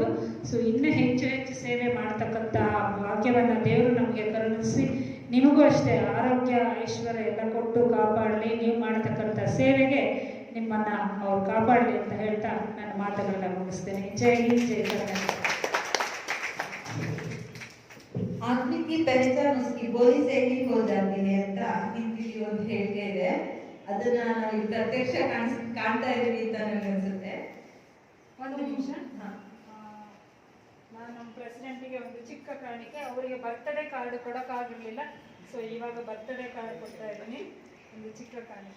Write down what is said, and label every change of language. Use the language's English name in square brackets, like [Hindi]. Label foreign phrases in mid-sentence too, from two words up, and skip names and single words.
[Kannada] ಸೊ ಇನ್ನೂ ಹೆಚ್ಚು ಸೇವೆ ಮಾಡ್ತಕ್ಕಂಥ ಭಾಗ್ಯವನ್ನು ದೇವರು ನಮಗೆ ಕರುಣಿಸಿ, ನಿಮಗೂ ಅಷ್ಟೇ ಆರೋಗ್ಯ ಐಶ್ವರ್ಯ ಎಲ್ಲ ಕೊಟ್ಟು ಕಾಪಾಡಲಿ. ನೀವು ಮಾಡತಕ್ಕಂಥ ಸೇವೆಗೆ ನಿಮ್ಮನ್ನು ಅವ್ರು ಕಾಪಾಡಲಿ ಅಂತ ಹೇಳ್ತಾ ನನ್ನ ಮಾತುಗಳನ್ನ ಮುಗಿಸ್ತೇನೆ. ಜೈ ಹಿಂದ್, ಜೈ ಕರ್ನಾಟಕ. [Hindi] आदमी की पहचान उसकी बोली से ही हो जाती है [Kannada] ಅಂತ ಹಿಂದಿಲಿ ಒಂದು ಹೇಳಿಕೆ ಇದೆ. ಅದನ್ನ ನಾವು ಪ್ರತ್ಯಕ್ಷ ಕಾಣ್ತಾ ಇದೀವಿ ಅಂತ ನನಗೆ ಅನ್ಸುತ್ತೆ. ಒಂದು ನಿಮಿಷ, ನಾನು ನಮ್ಮ ಪ್ರೆಸಿಡೆಂಟಿಗೆ ಒಂದು ಚಿಕ್ಕ ಕಾಣಿಕೆ, ಅವರಿಗೆ [English] birthday card [Kannada] ಕೊಡೋಕ್ಕಾಗಿರಲಿಲ್ಲ. ಸೊ ಇವಾಗ [English] birthday card [Kannada] ಕೊಡ್ತಾ ಇದ್ದೀನಿ, ಒಂದು ಚಿಕ್ಕ ಕಾಣಿಕೆ.